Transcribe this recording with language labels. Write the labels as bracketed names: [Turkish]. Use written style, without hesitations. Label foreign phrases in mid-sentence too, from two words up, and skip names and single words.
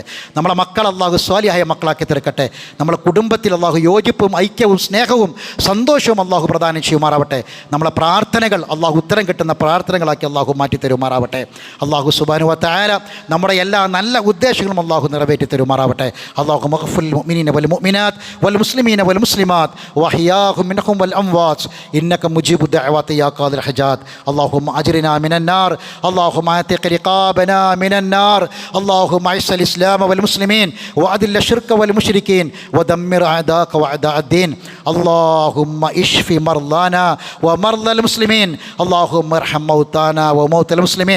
[Malayalam] നമ്മളെ മക്കൾ അള്ളാഹു സ്വാലിഹായ മക്കളാക്കി തീർക്കട്ടെ. നമ്മളെ കുടുംബത്തിൽ അള്ളാഹു യോജിപ്പും ഐക്യവും സ്നേഹവും സന്തോഷവും അള്ളാഹു പ്രദാനം ചെയ്യുമാറാവട്ടെ. നമ്മളെ പ്രാർത്ഥനകൾ അള്ളാഹു ഉത്തരം കിട്ടുന്ന പ്രാർത്ഥനകളാക്കി അള്ളാഹു മാറ്റി തരുമാറാവട്ടെ. അള്ളാഹു [Arabic] سبحانه وتعالى [Malayalam] നമ്മുടെ എല്ലാ നല്ല ഉദ്ദേശങ്ങളും അള്ളാഹു നിറവേറ്റി തരുമാറാവട്ടെ. [Arabic] اللهم اغفر للمؤمنين والمؤمنات والمسلمين والمسلمات الأحياء منهم والأموات إنك مجيب الدعوات يا قاضي الحاجات. اللهم أجرنا من النار، اللهم اعتق رقابنا من النار، اللهم أعز الإسلام والمسلمين وأذل الشرك والمشركين ودمر أعداءك وأعداء الدين. اللهم اشف مرضانا ومرضى المسلمين، اللهم ارحم موتانا وموتى المسلمين.